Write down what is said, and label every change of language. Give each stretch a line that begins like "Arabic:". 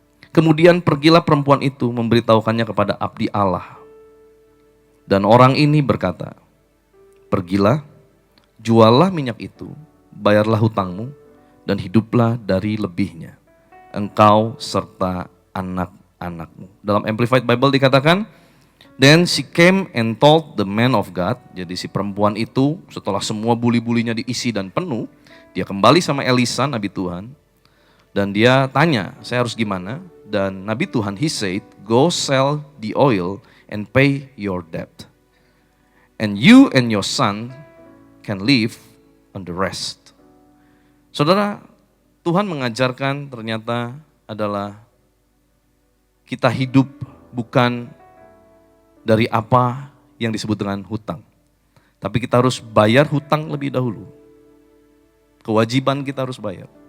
Indonesian: Kemudian pergilah perempuan itu memberitahukannya kepada abdi Allah. Dan orang ini berkata, pergilah, juallah minyak itu, bayarlah hutangmu, dan hiduplah dari lebihnya, engkau serta anak-anakmu. Dalam Amplified Bible dikatakan,
English: then she came and told the man of God.
Indonesian: Jadi si perempuan itu setelah semua buli-bulinya diisi dan penuh, dia kembali sama Elisa, Nabi Tuhan. Dan dia tanya, saya harus gimana? Dan Nabi Tuhan,
English: he said, go sell the oil and pay your debt. And you and your son can live on the rest.
Indonesian: Saudara, Tuhan mengajarkan ternyata adalah kita hidup bukan dari apa yang disebut dengan hutang. Tapi kita harus bayar hutang lebih dahulu. Kewajiban kita harus bayar.